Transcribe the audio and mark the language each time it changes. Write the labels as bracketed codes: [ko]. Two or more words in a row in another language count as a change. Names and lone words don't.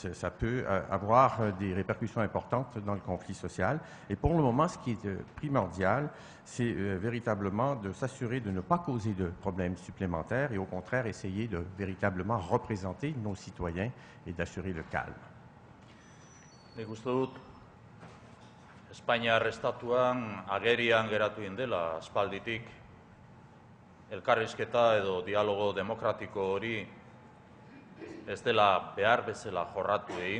[fr] Ça peut avoir des répercussions importantes dans le conflit social. Et pour le moment, ce qui est primordial, c'est véritablement de s'assurer de ne pas causer de problèmes supplémentaires et au contraire essayer de véritablement représenter nos citoyens et d'assurer le calme. [eu] Nik uste dut, Espainiar estatuan agerian geratu indela aspalditik elkarrizketa edo dialogo demokratiko hori ez dela behar bezala jorratu egin.